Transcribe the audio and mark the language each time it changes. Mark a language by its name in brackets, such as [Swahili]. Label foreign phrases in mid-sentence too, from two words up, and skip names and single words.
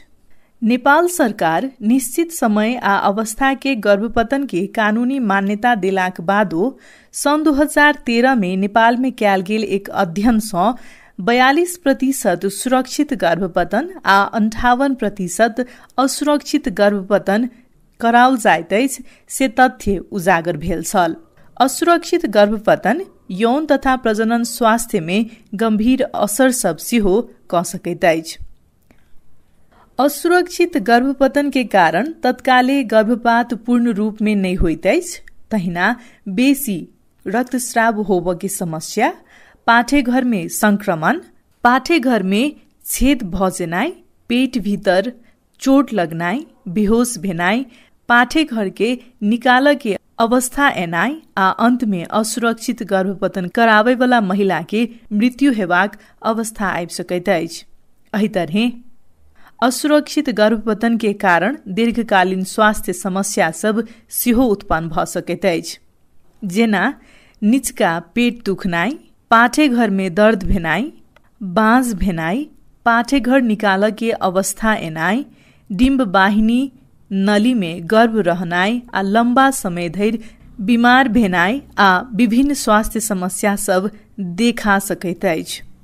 [Maithili] नेपाल सरकार निश्चित समय आ अवस्था के गर्भपतन के कानूनी मान्यता देलाक बादो सन् 2013 में नेपाल में कयल गेल एक अध्ययन सँ 42% सुरक्षित गर्भपतन आ 58% असुरक्षित गर्भपतन कराओल जाइत अछि से तथ्य उजागर भेल छल। असुरक्षित गर्भपतन यौन तथा प्रजनन स्वास्थ्य में गंभीर असर सब सेहो क सकैत अछि। असुरक्षित गर्भपतन के कारण तत्काले गर्भपात पूर्ण रूप में नहीं होइत अछि। तहिना बेसी रक्तस्राव होबऽ की समस्या, पाठेघर में संक्रमण, पाठेघर में छेद भ जेनाइ, पेट भीतर चोट लगनाइ, बेहोश भेनाइ, पाठेघर के निकालऽ के अवस्था एनाइ आ अंत में असुरक्षित गर्भपतन कराबै वाला महिला के मृत्यु हेबाक अवस्था आबि सकैत अछि। एहि तरहे असुरक्षित गर्भपतन के कारण दीर्घकालीन स्वास्थ्य समस्या सब सेहो उत्पन्न भ सकैत अछि, जेना निचका पेट दुखनाइ, पाठेघर में दर्द भेनाइ, बाँझ भेनाइ, पाठेघर निकालऽ के अवस्था एनाइ, डिम्ब वाहिनी नली में गर्भ रहनाइ आ लंबा समय धरि बीमार भेनाइ आ विभिन्न स्वास्थ्य समस्या सब देखा सकैत अछि।